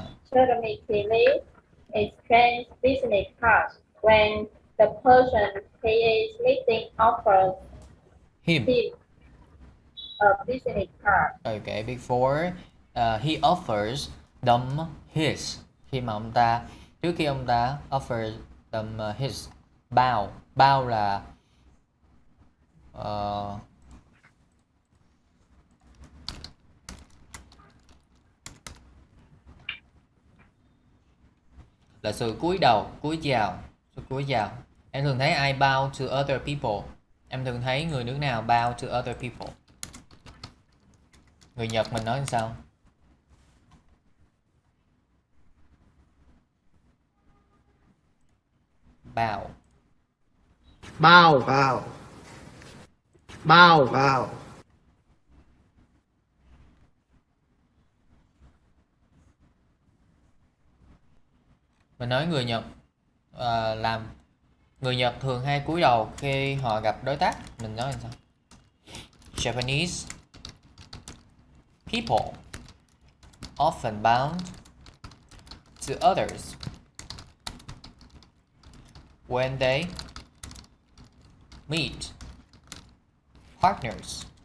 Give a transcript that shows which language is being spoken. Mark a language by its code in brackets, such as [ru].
[en] Jeremy Keeley exchange business cards when the person he is meeting offers him a business card. Okay, before he offers them his. [vi] Khi mà ông ta, trước khi ông ta [en] offer them his, [vi] bow. Bow là là sự cúi đầu, cúi chào, sự cúi chào. Em thường thấy ai [en] bow to other people? [vi] Em thường thấy người nước nào bow to other people? Người Nhật mình nói làm sao? [en] Bow. Bao vào. Bao vào. [vi] Mình nói người Nhật làm người Nhật thường hay cúi đầu khi họ gặp đối tác. Mình nói làm sao? [en] Japanese people often bow to others when they meet partners.